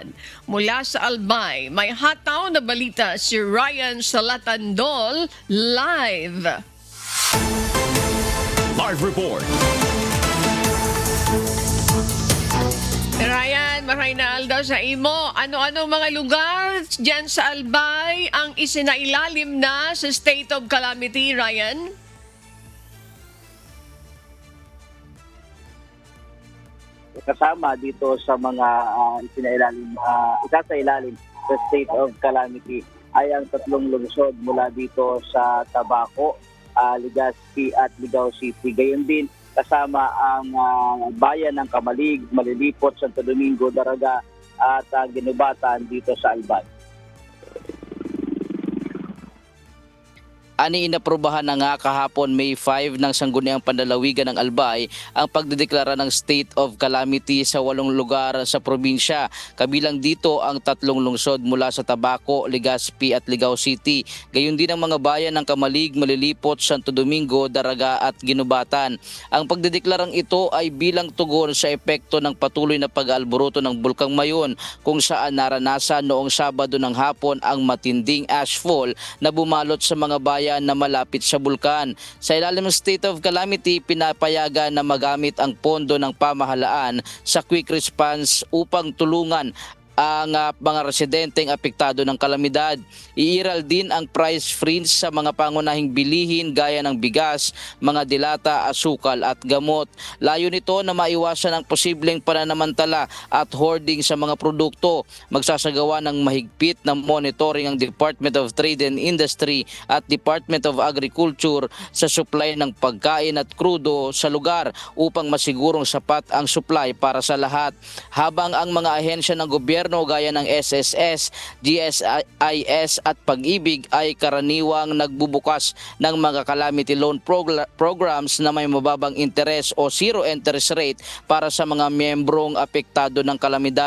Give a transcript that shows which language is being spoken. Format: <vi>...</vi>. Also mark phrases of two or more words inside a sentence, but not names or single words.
<tl>Mula sa Albay, may hataw na balita si Ryan Salatandol live.</tl> <en>Live report.</en> <tl>Ryan, Maraynaldo sa imo, ano-ano mga lugar dyan sa Albay ang isinailalim na sa State of Calamity, Ryan? Kasama dito sa mga isa sa ilalim sa state of calamity ay ang 3 lungsod mula dito sa Tabaco, Legazpi at Ligao City. Gayon din kasama ang bayan ng Kamalig, Malilipot, Santo Domingo, Daraga at Ginubatan dito sa Albay. Ani inaprubahan na nga kahapon May 5 ng Sangguniang Panlalawigan ng Albay ang pagdedeklara ng State of Calamity sa 8 lugar sa probinsya. Kabilang dito ang 3 lungsod mula sa Tabaco, Legazpi at Ligao City. Gayon din ang mga bayan ng Kamalig, Malilipot, Santo Domingo, Daraga at Ginubatan. Ang pagdedeklarang ito ay bilang tugon sa epekto ng patuloy na pag-aalboruto ng Bulkang Mayon kung saan naranasan noong Sabado ng hapon ang matinding ashfall na bumalot sa mga bayan na malapit sa bulkan. Sa ilalim ng State of Calamity, pinapayagan na magamit ang pondo ng pamahalaan sa</tl> <en>quick response</en> <tl>upang tulungan ang mga residenteng apektado ng kalamidad. Iiral din ang</tl> <en>price freeze</en> <tl>sa mga pangunahing bilihin gaya ng bigas, mga dilata, asukal at gamot. Layo nito na maiwasan ang posibleng pananamantala at hoarding sa mga produkto. Magsasagawa ng mahigpit na monitoring ang Department of Trade and Industry at Department of Agriculture sa supply ng pagkain at krudo sa lugar upang masigurong sapat ang supply para sa lahat. Habang ang mga ahensya ng gobyerno gaya ng SSS, GSIS at Pag-ibig ay karaniwang nagbubukas ng mga</tl> <en>calamity loan programs</en> <tl>na may mababang interes o</tl> <en>zero interest rate</en> <tl>para sa mga miyembrong apektado ng kalamidad.</tl>